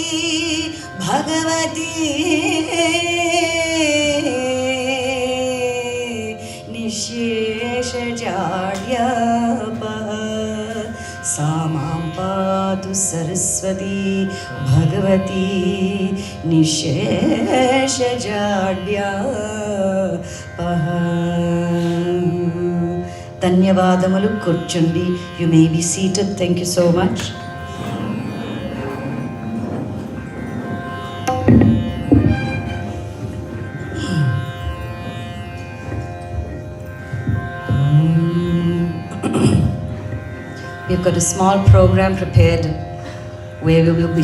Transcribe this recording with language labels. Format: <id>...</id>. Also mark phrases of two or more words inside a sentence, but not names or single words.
<sa>भगवती निःशेषजाड्यापः सा मां पातु सरस्वती भगवती निःशेषजाड्यापः.</sa> <te>ధన్యవాదములు. కూర్చోండి.</te> <en>You may be seated. Thank you so much. We've got a small program prepared where we will be</en>